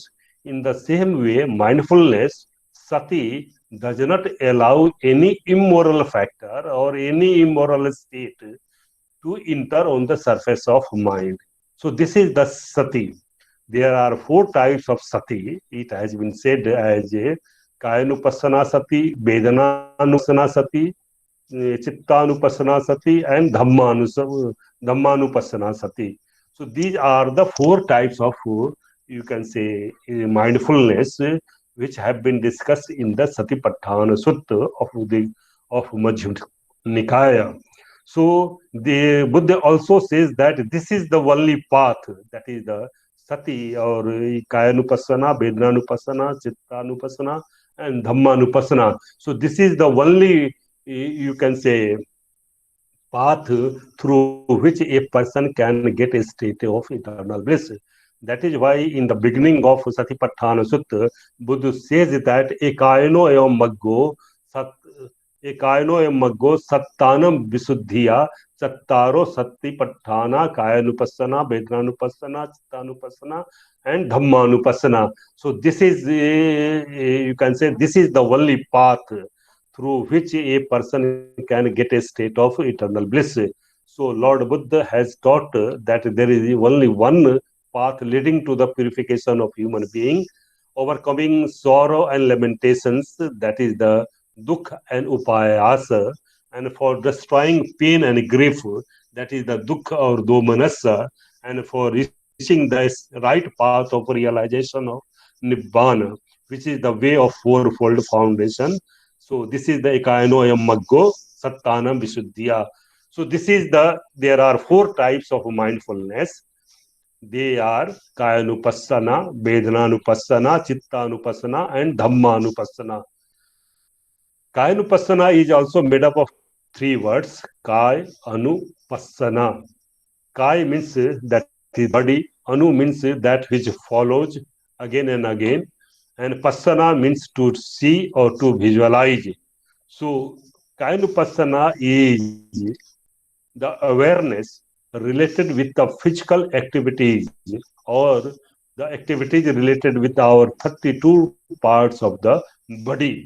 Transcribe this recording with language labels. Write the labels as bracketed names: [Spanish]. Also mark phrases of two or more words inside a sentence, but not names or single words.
[English] In the same way, mindfulness, sati, does not allow any immoral factor or any immoral state to enter on the surface of mind. So this is the sati. There are four types of sati. It has been said as a [Pali] kayanupassana sati, vedananupassana sati, chittanupassana sati, [English] and [Pali] dhammanupassana sati. [English] So these are the four types of, you can say, mindfulness which have been discussed in the Satipatthana Sutta of Majjhima Nikaya. So the Buddha also says that this is the only path, that is the sati or [Pali] kayanupassana, vedananupassana, chittanupassana, [English] and dhammanupassana. So this is the only, you can say, path through which a person can get a state of eternal bliss. That is why in the beginning of Satipatthana Sutta, Buddha says that [Pali] ekayano evam maggo sat ekayano evam maggo sattanam visuddhiya chattaro satipatthana kayanupassana, vedananupassana, chittanupassana, and dhammanupassana. [English] So this is, you can say, this is the only path through which a person can get a state of eternal bliss. So Lord Buddha has taught that there is only one path leading to the purification of human being, overcoming sorrow and lamentations, that is the dukkha and upayasa, and for destroying pain and grief, that is the dukkha or domanassa, and for reaching the right path of realization of nibbana, which is the way of fourfold foundation. So this is the [Pali] ekayanoyam maggo sattanam visuddhya. [English] So this is the, there are four types of mindfulness. They are [Pali] kayanupassana, vedananupassana, chittanupassana, [English] and dhammanupassana. Kayanupassana is also made up of three words, [Pali] kaya, anupassana. [English] Kaya means that is body, anu means that which follows again and again, and passana means to see or to visualize. So kayanupassana is the awareness related with the physical activities or the activities related with our 32 parts of the body.